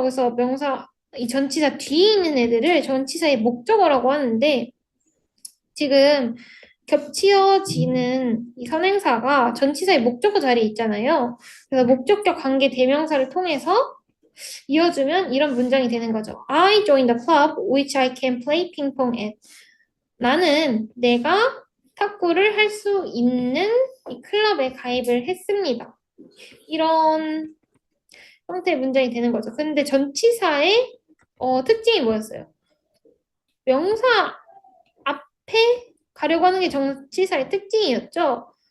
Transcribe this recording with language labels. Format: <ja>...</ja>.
<ko>그래서 명사, 이 전치사 뒤에 있는 애들을 전치사의 목적어라고 하는데 지금 겹치어지는 이 선행사가 전치사의 목적어 자리에 있잖아요. 그래서 목적격 관계 대명사를 통해서 이어주면 이런 문장이 되는 거죠.</ko> <en>I joined the club which I can play ping pong at.</en> <ko>나는 내가 탁구를 할 수 있는 이 클럽에 가입을 했습니다. 이런 형태의 문장이 되는 거죠. 근데 전치사의 특징이 뭐였어요? 명사 앞에 가려고 하는 게 전치사의 특징이었죠.</ko>